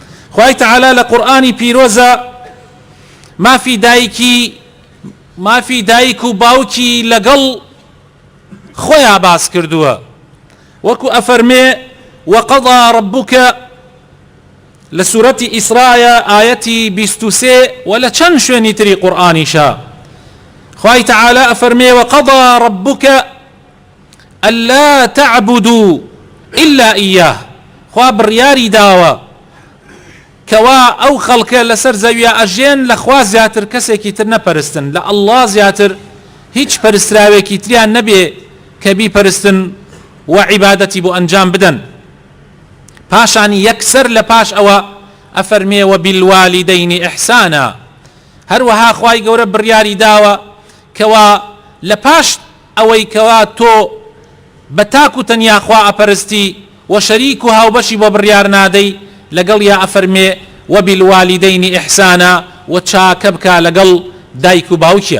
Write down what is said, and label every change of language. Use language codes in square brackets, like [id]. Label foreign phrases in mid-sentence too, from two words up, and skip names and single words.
[ckb] خوای تعالی لقرآنی پیرۆزە مافی دایک و باوکی لەگەڵ خۆیان باس کردووە، وەکو ئەفەرمێ وقضى ربك لسورة إسراء آيتي 23 ولا چەند شوێنی تری قورآنیشە خوای تعالى أفرمي [ar] وقضى ربك ألا تعبدوا إلا إياه [ckb] خوا بڕیاری داوە کەوا ئەو خەڵکە لەسەر زەویە ئەژێن لە خوا زیاتر کەسێکی تر نەپەرستن، لە ئەڵڵا زیاتر هیچ پەرستراوێکی تریان نەبێ کە بیپەرستن و عیبادەتی بۆ ئەنجام بدەن. پاشانی یەکسەر لە پاش ئەوە ئەفەرمێ [ar] وبالوالدین ئیحسانا، [ckb] هەروەها خوای گەورە بڕیاری داوە کەوا لە پاش ئەوەی کەوا تۆ بە تاک و تەنیا خوا ئەپەرستی و شەریک و هاوبەشی بۆ بڕیار نادەی لەگەڵ یا ئەفەرمێ [ar] وبالوالدین ئیحسانا [ckb] و چاکە بکە لەگەڵ دایک و باوکیە.